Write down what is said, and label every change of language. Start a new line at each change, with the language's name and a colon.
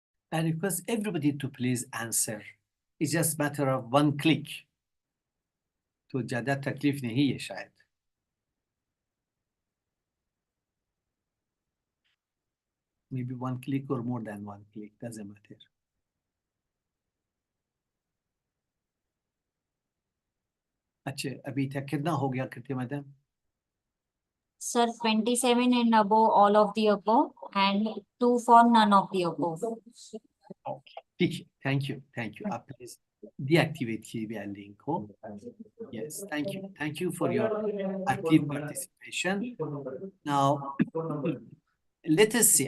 English: I request everybody to please answer. It's just matter of one click.
Hindi: तो ज्यादा तकलीफ नहीं है शायद.
English: Maybe one click or more than one click, doesn't matter.
Hindi: अच्छा, अभी तक कितना हो गया करते madam?
English: Sir, 27 and above, all of the above, and 2 for none of the above. Okay. Thank you.
Hindi: आप please deactivate कीजिए link को.
English: Yes, thank you. Thank you for your active participation. Now, let us see.